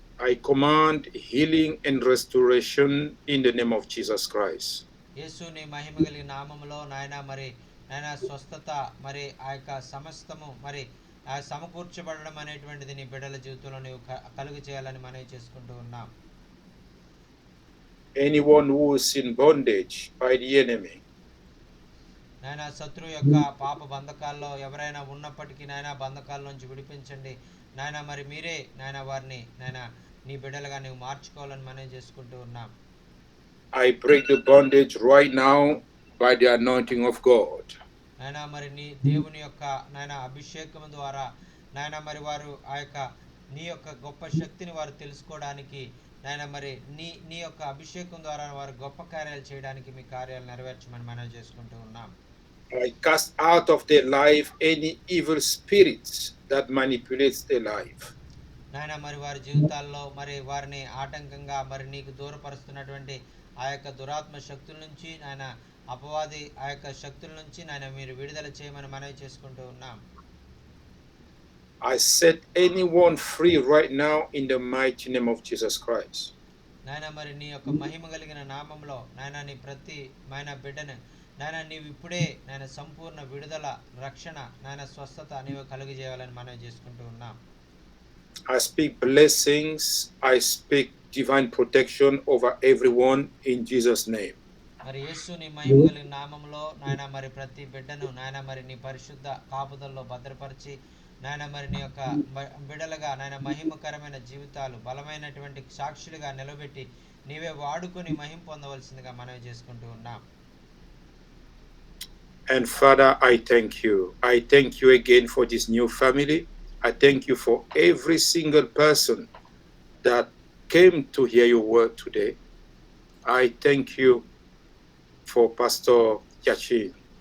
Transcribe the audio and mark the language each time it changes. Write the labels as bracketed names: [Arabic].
[English] I command healing and restoration in the name of Jesus Christ. [Telugu] యేసు నీ మహిమ కలిగిన నామములో నాయనా స్వస్థత మరి ఆ యొక్క సమస్తము మరి ఆ సమకూర్చబడడం అనేటువంటిది నీ బిడ్డల జీవితంలో నీవు కలుగు చేయాలని మనం చేసుకుంటూ ఉన్నాం. [English] Anyone who is in bondage by the enemy, [Telugu] నాయనా శత్రువు యొక్క పాప బంధకాల్లో ఎవరైనా ఉన్నప్పటికీ నాయనా బంధకాల నుంచి విడిపించండి నాయనా మరి మీరే నాయనా వారిని నాయనా నీ బిడ్డలుగా నీవు మార్చుకోవాలని మనం చేసుకుంటూ ఉన్నాం. [English] I break the bondage right now by the anointing of God. [Telugu] నాయనా మరి నీ దేవుని యొక్క నాయనా అభిషేకం ద్వారా నాయనా మరి వారు ఆ యొక్క నీ యొక్క గొప్ప శక్తిని వారు తెలుసుకోవడానికి నాయనా మరి నీ యొక్క అభిషేకం ద్వారా వారు గొప్ప కార్యాలు చేయడానికి మీ కార్యాలు నెరవేర్చమని మనం చేసుకుంటూ ఉన్నాం. [English] I cast out of their life any evil spirits that manipulates their life. [Telugu] నాయనా మరి వారి జీవితాల్లో మరి వారిని ఆటంకంగా మరి నీకు దూరపరుస్తున్నటువంటి ఆ యొక్క దురాత్మ శక్తుల నుంచి నాయన అపవాది ఆ యొక్క శక్తుల నుంచి నాయన మీరు విడుదల చేయమని మనవి చేసుకుంటూ ఉన్నాం. [English] I set anyone free right now in the mighty name of Jesus Christ. [Telugu] నాయనా మరి నీ యొక్క మహిమ కలిగిన నామంలో నాయనా నీ ప్రతి బిడ్డను నాయనా నీవు ఇప్పుడే నాయన సంపూర్ణ విడుదల రక్షణ నాయన స్వస్థత నీవు కలుగజేయాలని మనవి చేసుకుంటూ ఉన్నాం. [English] I speak blessings. I speak divine protection over everyone in Jesus' name. [Telugu] మరి యేసు నీ మహిమ కలిగిన నామములో నాయనా మరి ప్రతి బిడ్డను నాయనా మరి నీ పరిశుద్ధ కాపుదల్లో భద్రపరిచి నాయనా మరి నీ యొక్క బిడ్డలుగా నాయనా మహిమకరమైన జీవితాలు బలమైనటువంటి సాక్షులుగా నిలబెట్టి నీవే వాడుకొని మహిమ పొందవలసిందిగా మనవి చేసుకుంటూ ఉన్నాం. [English] And Father, I thank you. I thank you again for this new family. I thank you for every single person that came to hear your word today. I thank you for Pastor Yachin.